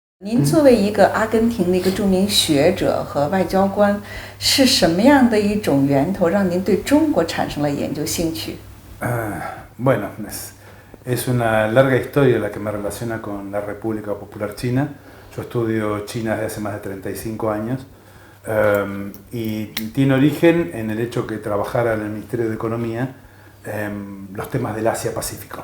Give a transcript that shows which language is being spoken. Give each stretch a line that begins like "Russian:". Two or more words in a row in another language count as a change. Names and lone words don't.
Chinese: 您作为一个阿根廷的一个著名学者和外交官，是什么样的一种源头让您对中国产生了研究兴趣？
Spanish: Bueno, es una larga historia la que me relaciona con la República Popular China. Yo estudio China desde hace más de 35 años y tiene origen en el hecho que trabajara en el Ministerio de Economía los temas del Asia-Pacífico.